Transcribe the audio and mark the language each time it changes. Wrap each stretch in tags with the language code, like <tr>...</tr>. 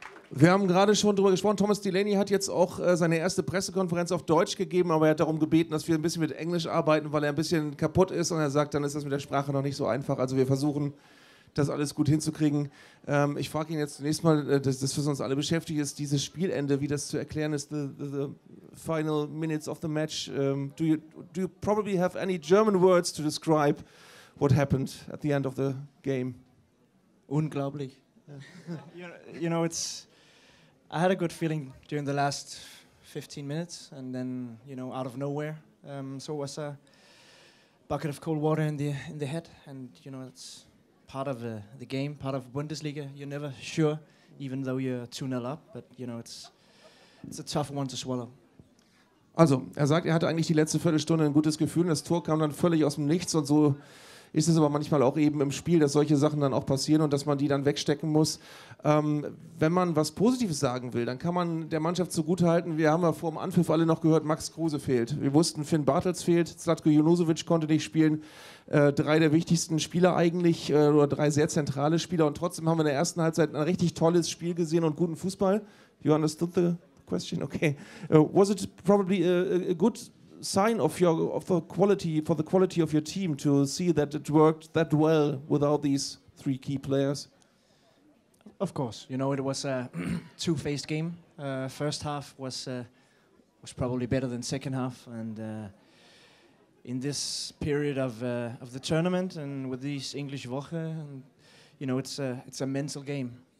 <de>Wir haben gerade schon darüber gesprochen, Thomas Delaney hat jetzt auch seine erste Pressekonferenz auf Deutsch gegeben, aber er hat darum gebeten, dass wir ein bisschen mit Englisch arbeiten, weil er ein bisschen kaputt ist und er sagt, dann ist das mit der Sprache noch nicht so einfach. Also wir versuchen, das alles gut hinzukriegen. Ich frage ihn jetzt zunächst mal, das was uns alle beschäftigt, ist dieses Spielende, wie das zu erklären ist,</de> <en>the final minutes of the match. Do you probably have any German words to describe what happened at the end of the game?</en> <de>Unglaublich.</de> <en>You know, I had a good feeling during the last 15 minutes, and then, you know, out of nowhere, so it was a bucket of cold water in the head, and, you know, it's part of the game, part of Bundesliga. You're never sure, even though you're 2-0 up, but, you know, it's a tough one to swallow.</en> <de>Also, er sagt, er hatte eigentlich die letzte Viertelstunde ein gutes Gefühl, das Tor kam dann völlig aus dem Nichts und so ist es aber manchmal auch eben im Spiel, dass solche Sachen dann auch passieren und dass man die dann wegstecken muss. Wenn man was Positives sagen will, dann kann man der Mannschaft zugutehalten, wir haben ja vor dem Anpfiff alle noch gehört, Max Kruse fehlt. Wir wussten, Finn Bartels fehlt, Zlatko Junusovic konnte nicht spielen. 3 der wichtigsten Spieler eigentlich, oder 3 sehr zentrale Spieler und trotzdem haben wir in der ersten Halbzeit ein richtig tolles Spiel gesehen und guten Fußball.</de> <en>You understood the question? Okay. Was it probably a good sign of the quality of your team to see that it worked that well without these 3 key players? Of course, you know, it was a two-faced game. First half was probably better than second half, and in this period of the tournament and with these English Woche, and, you know, it's a mental game.</en>